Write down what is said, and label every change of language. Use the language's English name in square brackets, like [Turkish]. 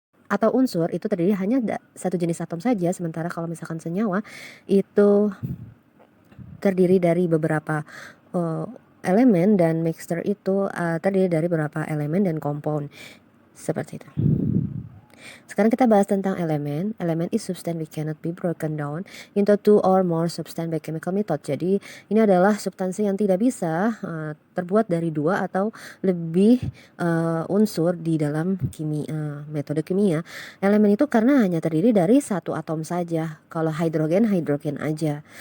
[Indonesian] Atau unsur itu terdiri hanya satu jenis atom saja, sementara kalau misalkan senyawa itu terdiri dari beberapa elemen, dan mixture itu terdiri dari beberapa elemen dan compound seperti itu. Sekarang kita bahas tentang elemen. [English] Elemen is substance which cannot be broken down into two or more substance by chemical method. [Indonesian] Jadi ini adalah substansi yang tidak bisa terbuat dari dua atau lebih unsur di dalam metode kimia. Elemen itu karena hanya terdiri dari satu atom saja. Kalau hidrogen, hidrogen aja.